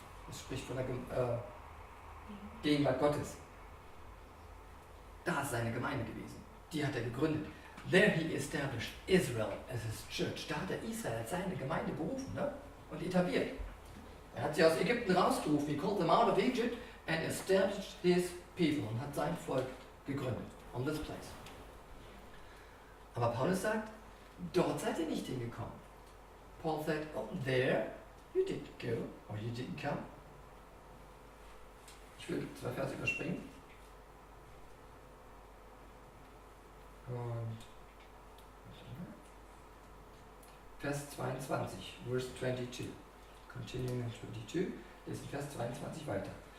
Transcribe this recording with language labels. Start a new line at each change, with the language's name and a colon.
German: Es spricht von der Gegenwart Gottes. Da ist seine Gemeinde gewesen. Die hat er gegründet.
English: There he established Israel as his church.
German: Da hat er Israel als seine Gemeinde berufen, ne? Und etabliert. Er hat sie aus Ägypten rausgerufen.
English: He called them out of Egypt and established his people.
German: Und hat sein Volk gegründet.
English: On this place.
German: Aber Paulus sagt, dort seid ihr nicht hingekommen.
English: Paul said, there you didn't go, or you didn't come.
German: Ich will 2 Verse überspringen. Und Vers 22,
English: Verse 22. Continuing in 22,
German: lesen Vers 22 weiter.